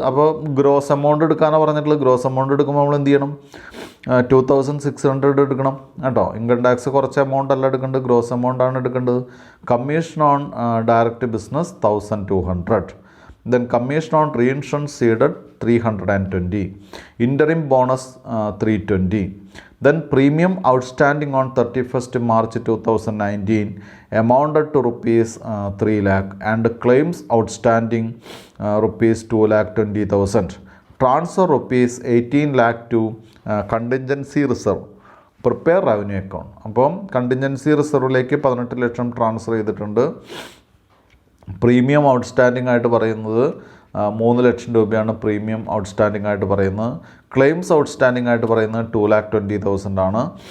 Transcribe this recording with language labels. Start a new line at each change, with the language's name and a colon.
Malayalam: അപ്പോൾ gross amount എടുക്കാനാണ് പറഞ്ഞിട്ടുള്ളത്. ഗ്രോസ് എമൗണ്ട് എടുക്കുമ്പോൾ നമ്മൾ എന്ത് ചെയ്യണം, 2,600 എടുക്കണം കേട്ടോ. ഇൻകം ടാക്സ് കുറച്ച് എമൗണ്ട് അല്ല എടുക്കേണ്ടത്, ഗ്രോസ് എമൗണ്ട് ആണ് എടുക്കേണ്ടത്. Commission on direct business 1,200.
English: Then commission on reinsurance ceded 320, interim bonus 320. Then premium outstanding on 31st March 2019 amounted to rupees 3 lakh and claims outstanding rupees 2,20,000. Transfer rupees 18 lakh to contingency reserve. Prepare revenue account.
Malayalam: അപ്പം contingency റിസർവിലേക്ക് 18 ലക്ഷം transfer ചെയ്തിട്ടുണ്ട്. Premium outstanding ആയിട്ട് പറയുന്നത് 3 ലക്ഷം രൂപയാണ് premium outstanding ആയിട്ട് പറയുന്നത്. Claims outstanding ആയിട്ട് പറയുന്നത് 2,20,000 ആണ്.